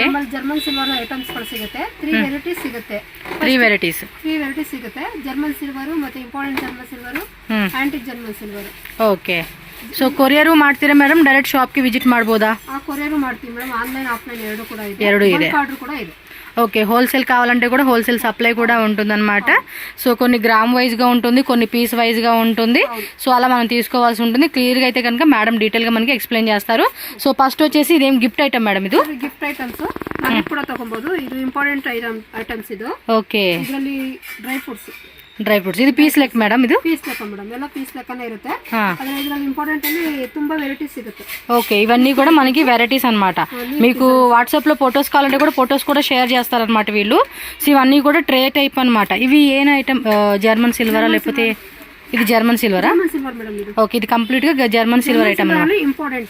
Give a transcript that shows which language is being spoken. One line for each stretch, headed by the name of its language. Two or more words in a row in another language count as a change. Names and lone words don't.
Kannada: ನಮ್ಮಲ್ಲಿ
English: German silver items
Kannada: ಗಳು ಸಿಗುತ್ತೆ. 3 ವೆರೈಟೀಸ್ ಸಿಗುತ್ತೆ. 3 ವೆರೈಟೀಸ್ ಸಿಗುತ್ತೆ.
English: German silver ಮತ್ತೆ important German silver, antique German silver.
Kannada: ಓಕೆ. ಸೊ ಕೊರಿಯರು ಮಾಡ್ತೀರಾ ಮೇಡಮ್? ಡೈರೆಕ್ಟ್ ಶಾಪ್ಗೆ ವಿಸಿಟ್ ಮಾಡ್ಬೋದಾ? ಕೊರಿಯರು ಮಾಡ್ತೀವಿ ಮೇಡಮ್.
English: online offline
Kannada: ಎರಡು ಕೂಡ ಇದೆ. ಆರ್ಡರ್ కూడా ಇದೆ.
Telugu: ఓకే. హోల్సేల్ కావాలంటే కూడా హోల్సేల్ సప్లై కూడా ఉంటుందన్నమాట. సో కొన్ని గ్రామ్ వైజ్గా ఉంటుంది, కొన్ని పీస్ వైజ్గా ఉంటుంది. సో అలా మనం తీసుకోవాల్సి ఉంటుంది. క్లియర్గా అయితే కనుక మేడం డీటెయిల్గా మనకి ఎక్స్ప్లెయిన్ చేస్తారు. సో ఫస్ట్ వచ్చేసి ఇదేం
English: gift item
Telugu: మేడం? ఇది
English: gift items
Kannada: ಮನೆ ಕೂಡ ತಗೊಬಹುದು. ಇದು
English: important items
Kannada: ಇದು. ಓಕೆ. ಇದರಲ್ಲಿ
English: dry fruits
Kannada: ಇದು ಪೀಸ್ ಲೆಕ್ಕ ಮೇಡಮ್? ಇದು ಪೀಸ್ ಲೆಕ್ಕ ಮೇಡಮ್. ಎಲ್ಲ ಪೀಸ್ ಲೆಕ್ಕನೇ ಇರುತ್ತೆ. ಆದರೆ ಇದರಲ್ಲಿ ಇಂಪಾರ್ಟೆಂಟ್ ಅಲ್ಲಿ ತುಂಬಾ ವೆರೈಟೀಸ್ ಸಿಗುತ್ತೆ.
Telugu: ఓకే. ఇవన్నీ కూడా మనకి వెరైటీస్ అన్నమాట. మీకు వాట్సాప్ లో ఫొటోస్ కావాలంటే కూడా ఫొటోస్ కూడా షేర్ చేస్తారన్నమాట వీళ్ళు. సో ఇవన్నీ కూడా
English: tray type
Telugu: అన్నమాట. ఇవి ఏం ఐటమ్? జర్మన్ సిల్వరా లేకపోతే ఇది జర్మన్ సిల్వరా? ఓకే. ఇది కంప్లీట్ గా
English: German silver item
Telugu: ఇంపార్టెంట్.